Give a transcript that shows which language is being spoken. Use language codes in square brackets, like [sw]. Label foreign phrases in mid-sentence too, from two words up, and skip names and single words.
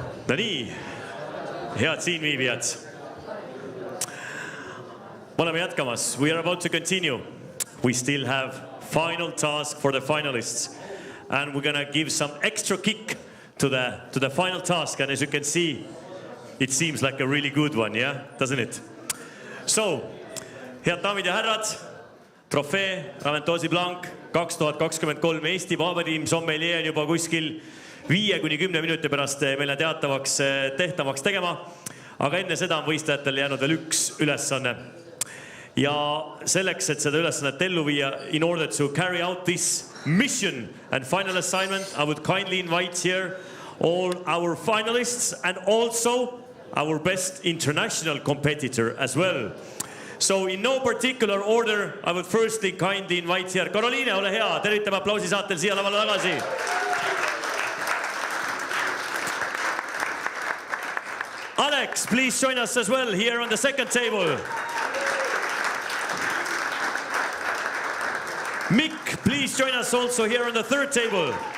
[et] no nii, head siinviibijad. Me oleme jätkamas. [en] We are about to continue. We still have final task for the finalists. And we're going to give some extra kick to the final task. And as you can see, it seems like a really good one, yeah? Doesn't it? So, [et] head daamid ja härrad, trofee Raventoosi Blanc 2023 Eesti Parim Sommeljee on juba kuskil 5-10 minuti pärast meile tehtavaks tegema. Aga enne seda on võistlejatel jäänud veel üks ülesanne. Ja selleks, et seda ülesannet ellu viia, [en] in order to carry out this mission and final assignment, I would kindly invite here all our finalists and also our best international competitor as well. So in no particular order, I would firstly kindly invite here Karoliine, [et] ole hea, tervitame aplausi saatel siia lavale tagasi. [en] Alex, please join us as well here on the second table. Mick, please join us also here on the third table.